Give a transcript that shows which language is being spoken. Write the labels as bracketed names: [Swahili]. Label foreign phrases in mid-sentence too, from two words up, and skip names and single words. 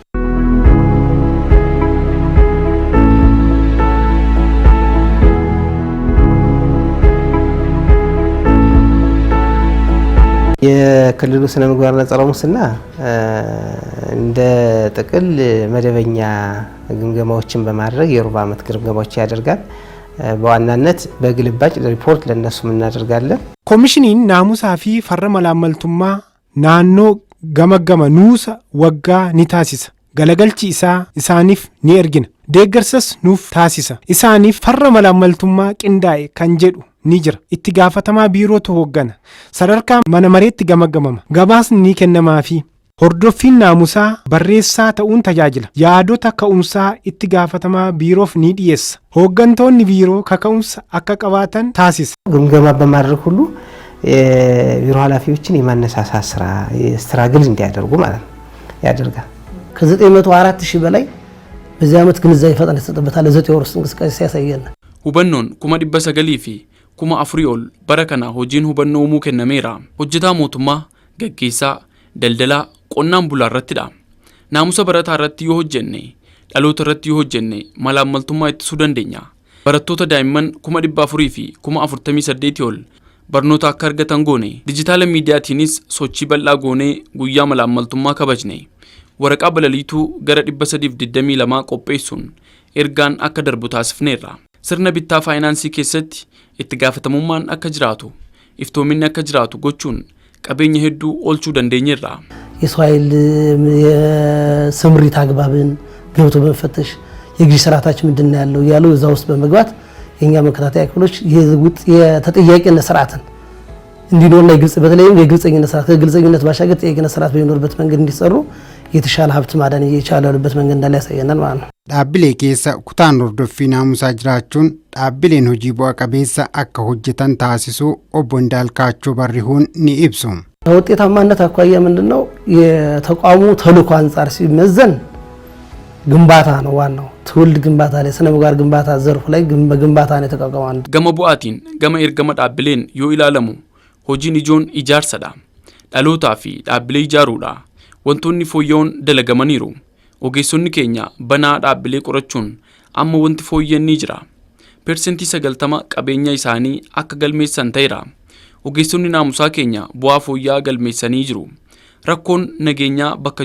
[Amharic] የክልሉ ስነ ምግባርና ጸረ ሙስና እንደ ጥቅል መደበኛ ግምገማዎችን በማድረግ የሩብ ዓመት ግምገማዎች ያደርጋል። በዋናነት በግልባጭ ሪፖርት ለነሱ እናደርጋለን። [Oromo] Komishiniin naamusaafi farra malaamaltummaa naannoo gamaggama nuusa waggaa ni taasisa galagalchi isaaniif ni erginna deeggarsas nuuf taasisa isaaniif farra malaamaltummaa qindaa'e kan jedhu ni jira itti gaafatamaa biirootu hooggana sadarkaa mana mareetti gamagamama gabaasni ni kennamaafi hordoffiin naamusaa barreessaa ta'uun tajaajila yaadota ka'umsaa itti gaafatamaa biiroof ni dhiyeessa hooggantoonni biiroo kaka'umsa akka qabaatan taasisa [Amharic] ግምገማ በማድረግ ሁሉ የቢሮ ኃላፊዎችን የማነሳሳት ስራ ስትራግል እንዲያደርጉ ማለት ነው ያደርጋል። ከ904,000 በላይ በዚህ ዓመት ግንዛቤ ፈጠን ተሰጥበታል። ለዘጠኝ ወር ውስጥ እንቅስቃሴ ሲያሳየን [Oromo] ሁበኖን 900 fi 4,000 ol barakana hojiin hubannoo uumuu kennameera hojjetaa mootummaa gaggeessaa daldalaa qonnaan bulaa irrattidha naamusa barataa irratti yoo hojjenne dhaloota irratti yoo hojjenne malaamaltummaa ittisuu dandeenya barattoota daa'imman 400 fi 48 ol barnoota akka argatan goone dijitaala miidiyaatiinis sochii bal'aa goonee guyyaa malaamaltummaa kabajne waraqaa balaliituu gara 322 qopheessuun ergaan akka darbu taasifneerra sirna bittaa faayinaansii keessatti itti gaafatamummaan akka jiraatu iftoominni akka jiraatu gochuun qabeenya hedduu oolchuu dandeenyeerra [Amharic] የሰው ኃይል የስምሪት አግባብን ገብቶ በመፈተሽ የግዢ ስርዓታችን ምንድነው ያለው ያለው እዛ ውስጥ በመግባት የኛ መከታተያ ክፍሎች የተጠያቂነት ስርዓትን እንዲኖርና ግልጽ በተለይም የግልጽኝነት ስርዓት ከግልጽኝነት ባሻገር ተጠያቂነት ስርዓት በሚኖርበት መንገድ እንዲሰሩ የተሻለ ሀብት ማዳን እየቻለበት መንገድ እንዳለ ያሳየናል ማለት ነው። [Oromo] dhaabbilee keessa kutaan hordoffii naamusaa jiraachuun dhaabbileen hojii bu'a qabeessa akka hojjetan taasisuu obbo Indaalkaachoo Barrihuun ni ibsu. [Amharic] ውጤታማነት አኳያ ምንድነው የተቋሙ ተልዕኮ አንፃር ሲመዘን ግንባታ ነው ዋናው ትውልድ ግንባታ ላይ ስነ ምግባር ግንባታ ዘርፍ ላይ ግንባታ ነው የተቋቋመው። [Oromo] gama bu'aatiin gama ergamaa dhaabbileen yoo ilaalamu hojiin ijoon ijaarsadha dhalootaa fi dhaabbilee ijaaruudha wantoonni fooyya'oon dalagamaniiru ogeessonni keenya banaa dhaabbilee qorachuun amma wanti fooyya'an ni jira persentii 90 qabeenya isaanii akka galmeessan ta'eera ogeessonni naamusaa keenya bu'aa fooyya'aa galmeessanii jiru rakkoon nageenyaa bakka